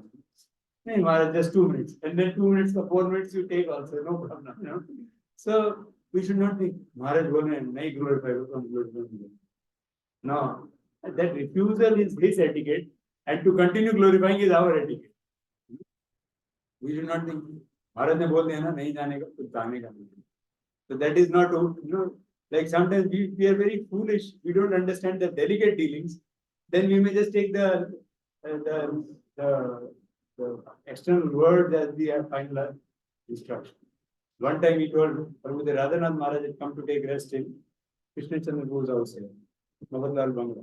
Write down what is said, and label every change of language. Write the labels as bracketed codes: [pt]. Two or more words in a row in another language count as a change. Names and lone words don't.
[en] Hey, Maharaj, just 2 minutes, and then 2 minutes or 4 minutes you take also, no problem, So, we should not think, Maharaj [hi] बोले, नहीं [en] glorify, no, that refusal is his etiquette, and to continue glorifying is our etiquette. We should not think, [hi] महाराज ने बोल दिया ना, नहीं जाने का, कुछ जाने का नहीं. [en] So that is not, like sometimes we are very foolish, we don't understand the delicate dealings, then we may just take the external word as the final instruction. One time he told Prabhu Radhanath Maharaj had come to take rest in Krishna Chandra Bo's house here, Mahatlal Bangla.